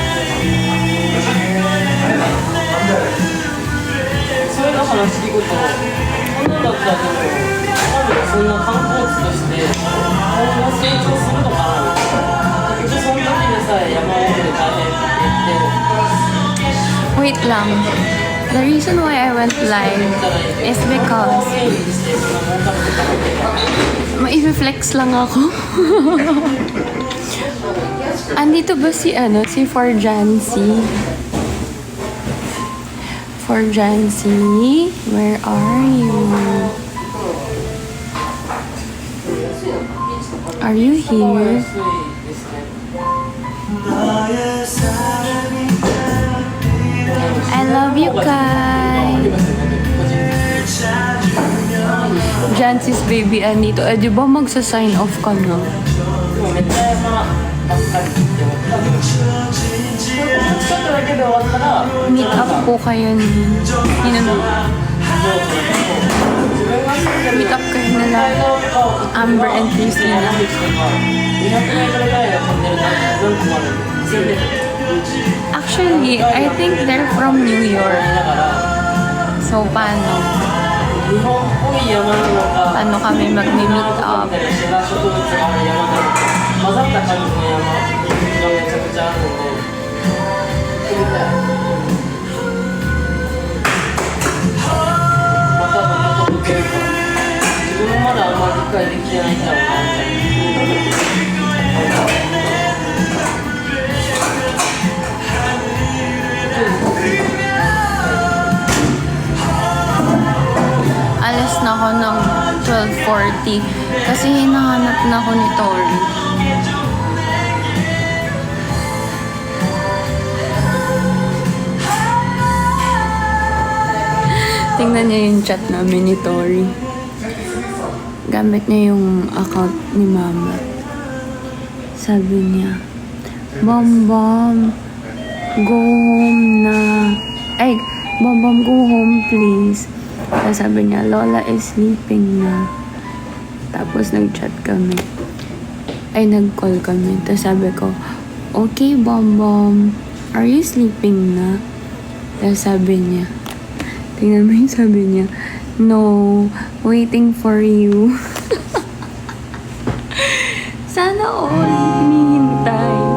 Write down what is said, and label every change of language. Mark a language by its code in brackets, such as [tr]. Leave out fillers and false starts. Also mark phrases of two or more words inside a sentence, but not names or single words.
[ja] それだから不思議ことこんなんだったら多分そんな観光地として今後成長するのかなみたいな結局その時にさえ山奥で大変って言って [tl] Wait lang. [en] The reason why I went live is because [tl] ma-flex lang ako. Andito ba si si Forjancy? [en] Forjancy, where are you? Are you here? I love you, Kai. [tl] Jancy's baby andito. Eh, di ba magsa-sign off ka na? [ja] めっちゃ山ばっかりって思ったちょっとだけで終わったら [en] Meet up [tl] po kayo ni... [en] Meet up [tl] kayo nila Amber and Christina. [ja] 200 メートルぐらいのトンネル何個もあるんで住んでる [en] Actually, I think they're from New York. [ja] だから [tl] So, paano? [ja] 日本っぽい山なのか [tl] Paano kami mag-meet [ja] み [tl] up? [ja] たいなシダ植物がある山なのか混ざった感じの山がめちゃくちゃあるので行ってみたいまたどんなとこ来るか自分もまだあんまり理解できてないんだろうなみたいな [tl] Alas na ako ng 12:40 kasi hinahanap na ako ni Tori. Tingnan niya yung chat namin ni Tori. Gamit niya yung account ni Mama. Sabi niya, Bam Bam, [en] go home [tl] na. Ay, Bam Bam, [en] go home please. [tl] Tapos sabi niya, [en] Lola is sleeping [tl] na. Tapos nag-chat kami. Ay, nag-call kami. Tapos sabi ko, okay, Bam Bam, [en] are you sleeping na? [tl] Tapos sabi niya, tingnan mo yung sabi niya, [en] no, waiting for you. [tl] Sana all hinihintay.